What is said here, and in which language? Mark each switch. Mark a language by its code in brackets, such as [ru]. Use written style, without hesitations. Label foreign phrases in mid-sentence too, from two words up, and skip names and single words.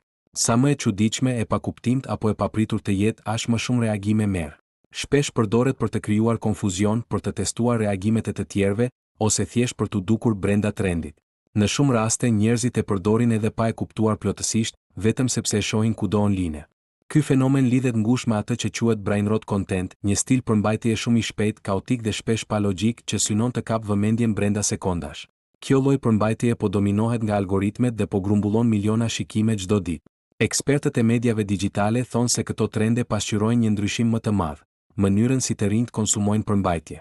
[sq] Sa më e çuditshme e pa kuptimt apo e papritur të jetë, aq më shumë reagime merr. Shpesh përdoret për të krijuar konfuzion, për të testuar reagimet e të tjerëve, ose thjesht për të dukur brenda trendit. Në shumë raste njerëzit e përdorin edhe pa e kuptuar plotësisht, vetëm sepse e shohin kudo online. Ky fenomen lidhet ngushtë me atë që quhet [en] brain rot content, [sq] një stil përmbajtjeje shumë i shpejt, kaotik dhe shpesh pa logjik që synon të kapë vëmendjen brenda sekondash. Kjo lloj përmbajtjeje po dominohet nga algoritmet dhe po grumbullon miliona shikime çdo ditë. Ekspertët e mediave digjitale thonë se këto trende pasqyrojnë një ndryshim më të madh, mënyrën si të rinjt konsumojnë përmbajtje.